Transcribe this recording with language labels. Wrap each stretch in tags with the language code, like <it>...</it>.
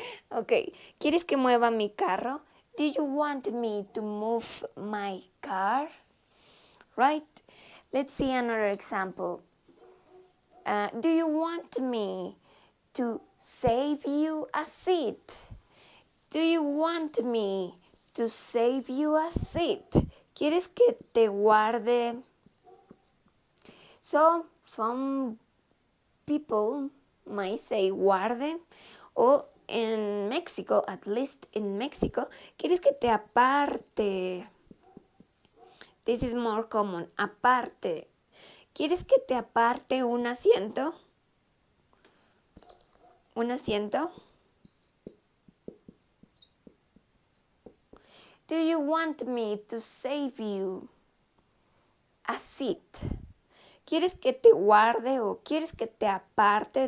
<es>Okay, ¿quieres que mueva mi carro?</es> <en>Do you want me to move my car? Right? Let's see another example. Do you want me to save you a seat? Do you want me to save you a seat?</en> <es>¿Quieres que te guarde?</es> <en>So, some people might say guarde, or in Mexico, at least in Mexico,</en> <es>¿quieres que te aparte?</es> <en>This is more common, aparte.</en> <es>¿Quieres que te aparte un asiento? ¿Un asiento?</es> <en>Do you want me to save you a seat?</en> <es>¿Quieres que te guarde o quieres que te aparte?</es>